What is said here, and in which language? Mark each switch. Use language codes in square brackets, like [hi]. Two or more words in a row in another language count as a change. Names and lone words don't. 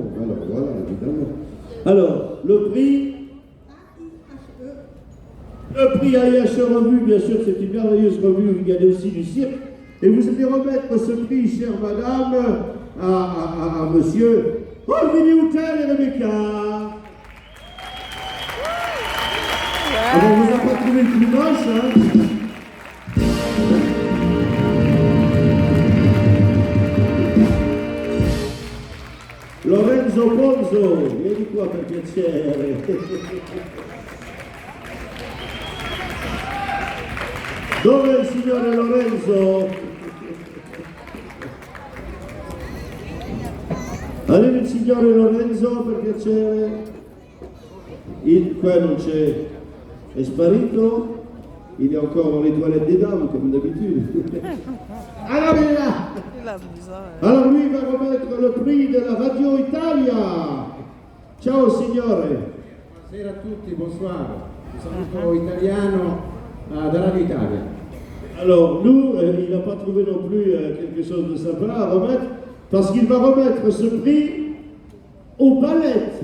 [fr] Alors, voilà, évidemment. Alors, le prix AIHE Revue, bien sûr, c'est une merveilleuse revue où il y a aussi du cirque. Et vous allez remettre ce prix, chère madame, à monsieur Olivier Houtel et Rebecca. Alors, on vous a pas trouvé le plus moche, hein? [it] Lorenzo Ponzo, vieni qua per piacere. Dove è il signore Lorenzo? Arriva il signore Lorenzo per piacere. Qua non c'è, è sparito. [fr] Il est encore dans les toilettes des dames, comme d'habitude. Alors, il est là. Alors lui va remettre le prix de la Radio Italia. [it] Ciao signore. Buonasera a tutti, bonsoir. Un saluto italiano da Radio Italia. [fr] Alors nous, il n'a pas trouvé non plus quelque chose de sympa à remettre, parce qu'il va remettre ce prix aux ballettes.